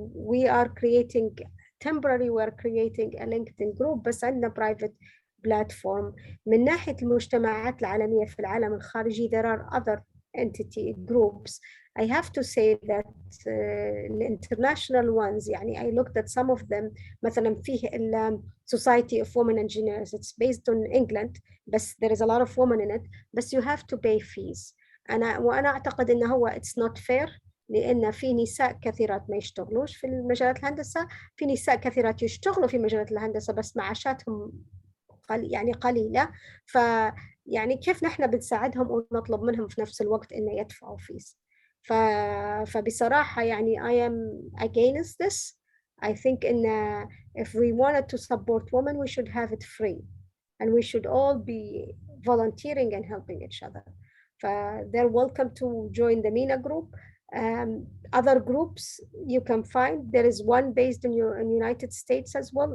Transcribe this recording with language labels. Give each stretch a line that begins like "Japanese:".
English: We are creating a LinkedIn group,
Arabic: بس عندنا
English: private platform.
Arabic: من ناحية المجتمعات العالمية في العالم الخارجي,
English: there are other entity groups. I have to say that the international ones, I looked at some of them.
Arabic: مثلا فيه
English: Society of Women Engineers. It's based on England, but there is a lot of women in it, but you have to pay fees.
Arabic: وأنا أعتقد إنه هو
English: it's not fair,
Arabic: لأن في نساء كثيرات ما يشتغلوش في مجالات الهندسة، في نساء كثيرات يشتغلوا في مجالات الهندسة بس معاشاتهم قليلة. كيف نحن بنساعدهم ونطلب منهم في نفس الوقت إنه يدفعوا فيس؟ فبصراحة
English: I am against this. I think if we wanted to support women, we should have it free, and we should all be volunteering and helping each other. They're welcome to join the MENA group. Other groups you can find, there is one based in United States as well.